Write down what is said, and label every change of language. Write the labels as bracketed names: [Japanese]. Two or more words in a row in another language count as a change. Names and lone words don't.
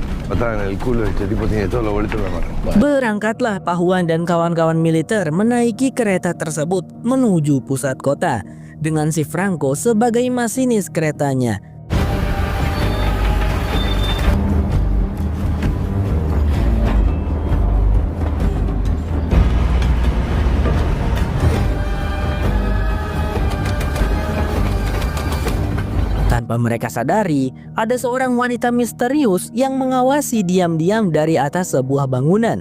[Spanish] patada en el culo, este tipo tiene todos los boletos en la mano. [Indonesian] Berangkatlah Pahuan dan kawan-kawan militer menaiki kereta tersebut menuju pusat kota dengan si Franco sebagai masinis keretanya. Tanpa mereka sadari, ada seorang wanita misterius yang mengawasi diam-diam dari atas sebuah bangunan.